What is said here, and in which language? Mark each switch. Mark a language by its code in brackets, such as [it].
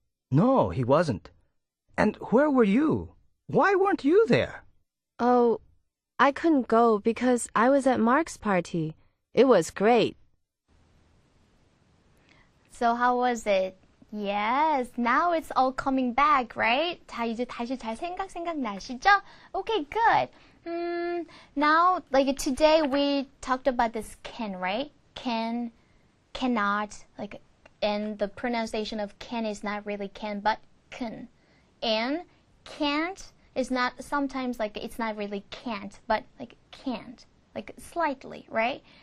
[en] No, he wasn't. And where were you? Why weren't you there? Oh, I couldn't go because I was at Mark's party. It was great. So how was it? Yes, now it's all coming back, right? [ko] 자, 이제 다시 잘 생각나시죠? [en] Okay, good. Now, like today we talked about this can, right? Can, cannot, like, and the pronunciation of can is not really can, but can. And can't, It's not sometimes like it's not really can't, but like can't, like slightly, right?